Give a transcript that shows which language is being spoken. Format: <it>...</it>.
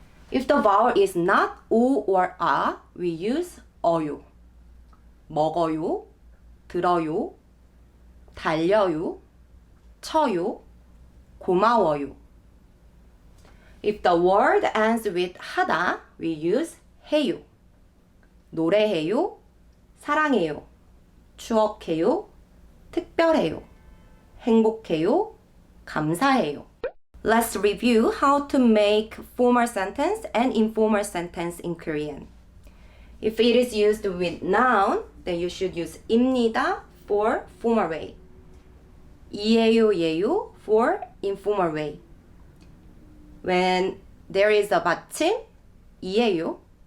<en>If the vowel is not O or A, we use 어요,</en> <ko>먹어요, 들어요, 달려요, 쳐요, 고마워요.</ko> <en>If the word ends with 하다, we use 해요.</en> <ko>노래해요, 사랑해요, 추억해요, 특별해요, 행복해요, 감사해요.</ko> <en>Let's review how to make formal sentence and informal sentence in Korean. If it is used with noun, then you should use 입니다 for formal way. 이에요, 예요 for informal way. When there is a 받침, 이에요.</en>